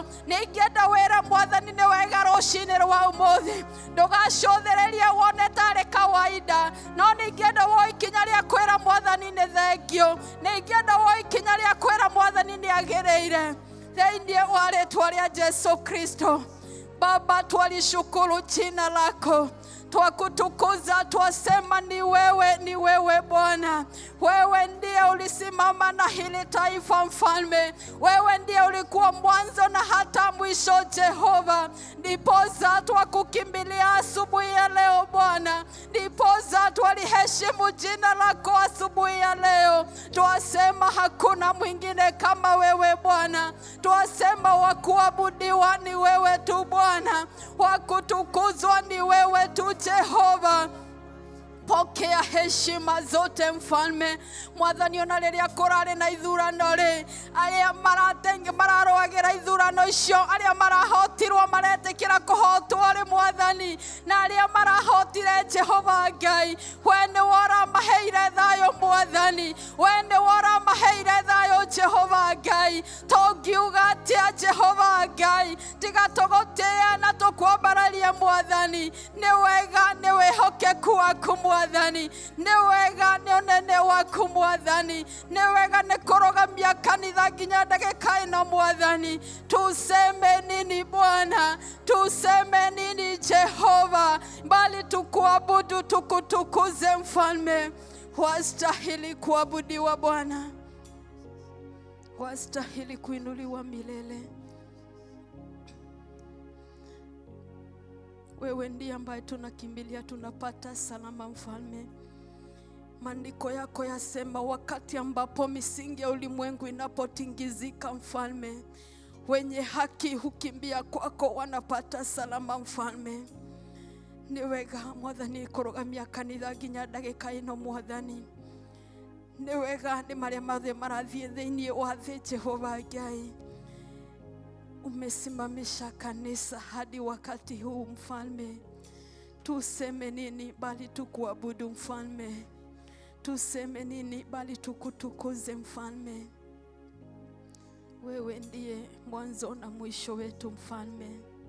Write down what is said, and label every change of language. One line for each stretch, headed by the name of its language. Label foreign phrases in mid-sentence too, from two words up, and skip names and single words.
Kikuyu: Nĩ ingĩenda wĩre Mwathani nĩ wega rũcinĩ rwa ũmũthĩ ndũgacũthĩrĩrie wone tarĩ kawaida, no nĩ ingĩenda woe ikinya rĩa kwĩra Mwathani nĩ thengio. Nĩ ingĩenda woe ikinya rĩa kwĩra Mwathani nĩ agĩrĩire thĩinĩ wa rĩĩtwa rĩa Jesu Kristo.
Swahili: Baba, twalishukuru jina lako, twakutukuza, twasema ni wewe Bwana. Wewe ndiye ulisimama na hili taifa Mfalme. Wewe ndiye ulikuwa mwanzo na hata mwisho Jehova. Ndiposa twakukimbilia asubuhi ya leo Bwana. Ndiposa twaliheshimu jina lako asubuhi ya leo. Twasema hakuna mwingine kama wewe Bwana. Twasema wakuabudiwa ni wewe tu Bwana. Wakutukuzwa ni wewe tu Jehova. Pokea heshima zote Mfalme.
Kikuyu: Mwathani ona rĩrĩa kũrarĩ na ithurano rĩ, arĩa mararũagĩra ithurano icio, arĩa marahotirwo maretĩkĩra kũhotwo rĩ Mwathani, na arĩa marahotire Jehova Ngai, we nĩ waramaheire thayũ Mwathani. We nĩ waramaheire thayũ Jehova Ngai. Tũngiuga atĩa Jehova Ngai tiga tũgũtĩe na tũkwambararie Mwathani. Nĩ wega nĩ wĩhokeku waku Mwathani. Nĩ wega nĩ ũnene waku Mwathani. Nĩ wega nĩ kũrũgamia kanitha nginya ndagĩka ĩno Mwathani.
Swahili: Tuseme nini Bwana? Tuseme nini Jehova? Bali tukuabudu, tukutukuze Mfalme. Wastahili kuabudiwa Bwana. Wastahili kuinuliwa milele. Wewe ndiye ambaye tunakimbilia, tunapata salama Mfalme. Maandiko yako yasema wakati ambapo misingi ya ulimwengu inapotingizika Mfalme, wenye haki hukimbia kwako, wanapata salama Mfalme.
Kikuyu: Ni wega Mwathani kũrũgamia kanitha nginya ndagĩka ĩno Mwathani. Ni wega nĩ marĩa mothe marathiĩ thĩinĩ wa thĩ Jehova Ngai.
Swahili: Umesimamisha kanisa hadi wakati huu Mfalme. Tuseme nini bali tukuabudu Mfalme? Tuseme nini bali tukutukuze Mfalme? Wewe ndiye mwanzo na mwisho wetu Mfalme.